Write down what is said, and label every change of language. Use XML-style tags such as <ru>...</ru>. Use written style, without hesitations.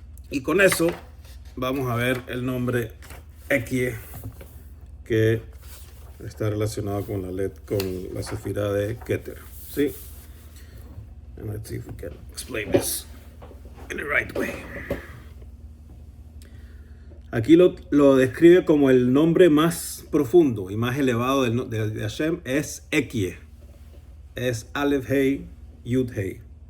<es>Y con eso vamos a ver el nombre Ekye, que está relacionado con la sefirá de Keter. ¿Sí?</es> <en>And let's see if we can explain this in the right way.</en> <es>Aquí lo describe como el nombre más profundo y más elevado de Hashem es Ekye. Es Aleph Hei, Yud Hei.</es>